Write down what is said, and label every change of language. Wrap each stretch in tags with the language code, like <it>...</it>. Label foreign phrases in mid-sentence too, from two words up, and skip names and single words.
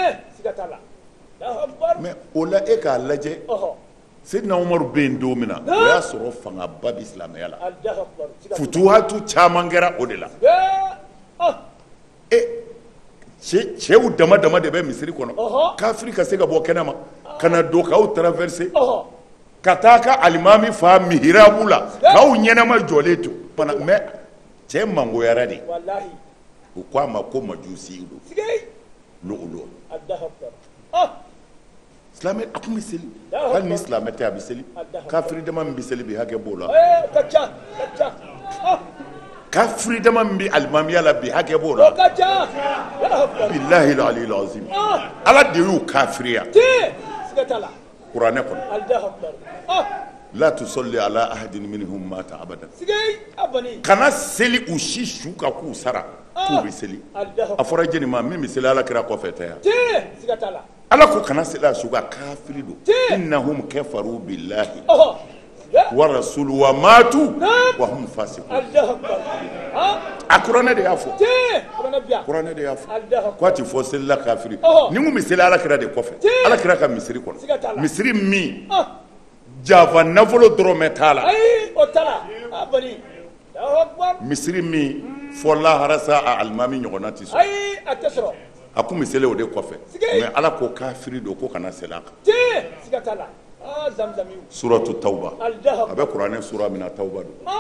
<bm>mais o la e k'a lajɛ Seydina Umaru bɛ yen don min na o y'a sɔrɔ fangaba bɛ silamɛya la futuhatu caman kɛra o de la cɛw dama dama de bɛ misiri kɔnɔ kafiri ka se ka bɔ kɛnɛ ma ka na don k'aw traverser ka taa ka alimami fa mihirabu la k'aw ɲɛnama jɔlen to mais cɛ mangoyara de u ko a ma ko Majusi don Lu'lu silamɛ a tun bɛ seli hali ni silamɛ tɛ a bɛ seli kafiri dama min bɛ seli bi hakɛ b'o la kafiri dama min bɛ alimamiya la bi hakɛ b'o la</bm> <ar>بالله العلي العظيم</ar> <bm>ala de y'u kafiriya kuranɛ kɔnɔ</bm> <ar>لا تصل على أحد منهم مات أبدا</ar> <bm>kana seli u si su ka k'u sara k'u bɛ seli a fɔra jɛni ma min bɛ seli ala kira kɔfɛ tɛ yan ala ko kana seli a su ka kafiri don</bm> <ar>إنهم كفروا بالله ورسوله وماتوا وهم فاسقون</ar> <bm>a kuranɛ de y'a fɔ kuranɛ de y'a fɔ ko a ti fɔ selila kafiri ni mun bɛ seli ala kira de kɔfɛ ala kira ka misiri kɔnɔ misiri min jafa nafolo dɔrɔmɛ t'a la misiri min fɔ lahara sa a alimami ɲɔgɔnna ti sɔrɔ a kun bɛ seli o de kɔfɛ mais ala ko kafiri don ko kana seli a kan</bm> <ar>سورة التوبة</ar> <bm>abe kuranɛ sura mina tauba do</bm>